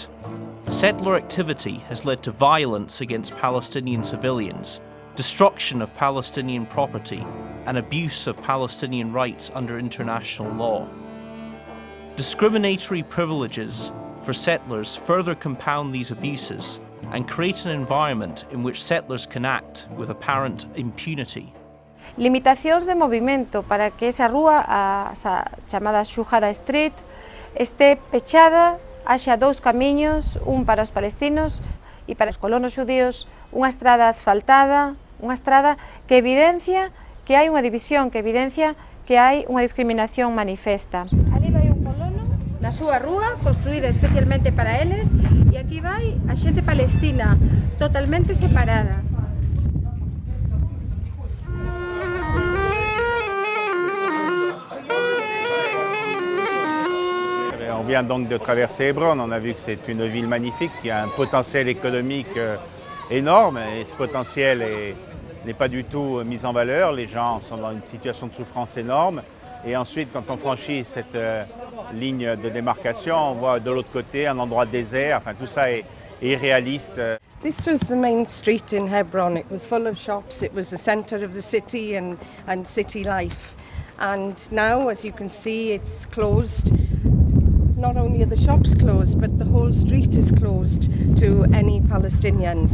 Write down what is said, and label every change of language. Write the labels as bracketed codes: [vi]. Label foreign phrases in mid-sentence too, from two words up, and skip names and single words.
[en] Settler activity has led to violence against Palestinian civilians, destruction of Palestinian property, and abuse of Palestinian rights under international law. Discriminatory privileges for settlers further compound these abuses and create an environment in which settlers can act with apparent impunity. [gl] Limitacións de movimento para que esa rúa, a chamada Shuhada Street, este pechada, haxa 2 camiños, un para os palestinos e para os colonos xudíos, unha estrada asfaltada, unha estrada que evidencia que hai unha división, que evidencia que hai unha discriminación manifesta. Ali vai un colono na súa rúa, construída especialmente para eles, e aquí vai a xente palestina, totalmente separada. [fr] On vient donc de traverser Hebron, on a vu que c'est une ville magnifique qui a un potentiel économique énorme et ce potentiel n'est pas du tout mis en valeur. Les gens sont dans une situation de souffrance énorme et ensuite quand on franchit cette ligne de démarcation, on voit de l'autre côté un endroit désert, enfin tout ça est irréaliste. [en] This was the main street in Hebron. It was full of shops. It was the centre of the city and city life. And now, as you can see, it's closed. Not only are the shops closed, but the whole street is closed to any Palestinians.